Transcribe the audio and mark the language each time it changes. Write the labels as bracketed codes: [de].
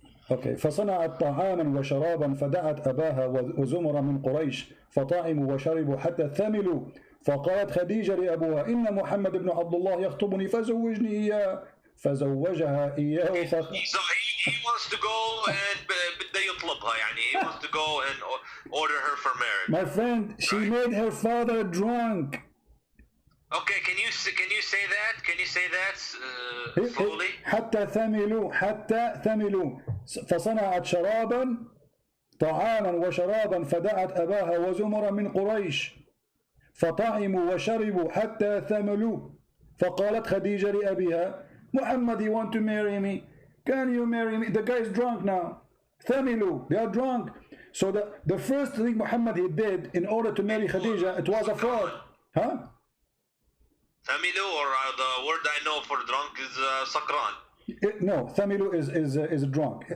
[ar] اوكي فصنعت طعاما وشرابا فدعت اباها وزمر من قريش فطعموا وشربوا حتى ثملوا فقالت خديجه لابوها ان محمد بن عبد الله يخطبني فزوجني اياه فزوجها اياه [en] So he wants to go and [ar] بده يطلبها يعني [en] he wants to go and order her for marriage. My friend, she made her father drunk. Okay, can you say that? Can you say that slowly? [ar] حتى ثملوا فصنعت شرابا طعاما وشرابا فدعت أباها وزمرا من قريش فطعموا وشربوا حتى ثملوا فقالت خديجة لأبيها محمد, [en] you want to marry me? Can you marry me? The guy is drunk now. ثملوا, they are drunk. So the first thing Muhammad he did in order to marry Khadija, it was a fraud. Huh? Thamilu, or the word I know for drunk is sakran. No, Thamilu is drunk.